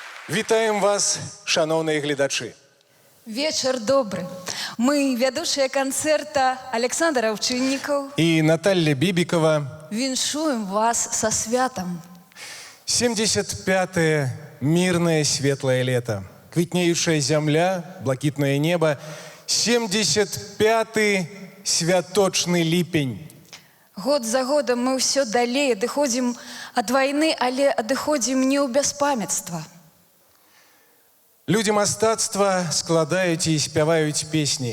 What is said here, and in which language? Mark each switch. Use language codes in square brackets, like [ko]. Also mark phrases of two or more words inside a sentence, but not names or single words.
[be] Вітаем вас, шановные гледачы. [ru] Вечер добрый. [be] Мы, вядучыя канцэрта Александр Аўчыннікаў, [ru] И Наталья Бибикова. [be] віншуем вас со святом. [ru] 75-е мирное светлое лето. [be] Квітнеючая зямля, блакітнае небо. 75-й святочны ліпень. Год за годом мы ўсё далей адыходзім ад вайны, але адыходзім не ў бяспамятства. Людзі мастацтва складаюць і спяваюць песні.